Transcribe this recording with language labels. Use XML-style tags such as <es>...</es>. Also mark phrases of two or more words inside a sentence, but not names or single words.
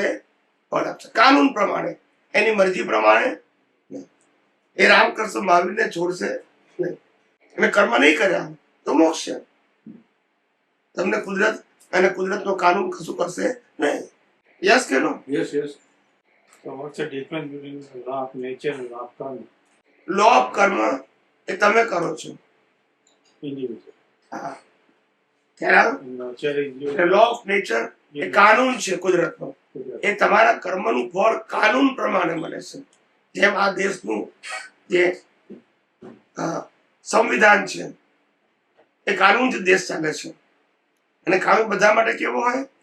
<gu>ફળ આપશે. કાનૂન પ્રમાણે, એની મરજી પ્રમાણે નહીં. એ રામકૃષ્ણ મહાવીરને છોડશે નહીં. એને કર્મ નહીં કર્યા તો મોક્ષ છે. તમને કુદરત અને કુદરતનો કાનૂન કશું કરશે નહીં. યસ કે નો?</gu> <en>yes yes. So what's the difference between the law of nature and law of karma? law of karma</en> <gu>એ તમે કરો છો.</gu> <en>Individual.</en> <gu>હા. ખ્યાલ આવ્યો?</gu> <en>And nature is your law of nature</en> <gu>એ કાનૂન છે કુદરતનો. એ તમારા કર્મનું ફળ કાનૂન પ્રમાણે મળે છે. જેમ આ દેશનું જે સંવિધાન છે એ કાનૂનથી દેશ ચાલે છે અને કાનૂન બધા માટે કેવો હોય?</gu>